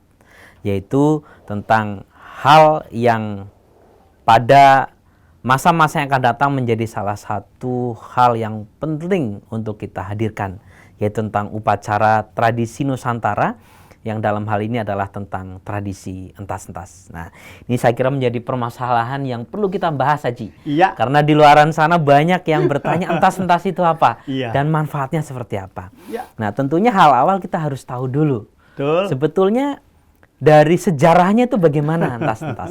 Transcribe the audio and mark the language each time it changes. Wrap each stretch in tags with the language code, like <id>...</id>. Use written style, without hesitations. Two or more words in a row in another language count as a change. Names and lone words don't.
<id>Yaitu tentang hal yang pada masa-masa yang akan datang menjadi salah satu hal yang penting untuk kita hadirkan, yaitu tentang upacara tradisi Nusantara yang dalam hal ini adalah tentang tradisi entas-entas. Nah, ini saya kira menjadi permasalahan yang perlu kita bahas, Haji. Iya. Karena di luaran sana banyak yang bertanya entas-entas itu apa dan manfaatnya seperti apa. Iya. Nah, tentunya hal awal kita harus tahu dulu. Betul. Sebetulnya dari sejarahnya itu bagaimana entas-entas?</id>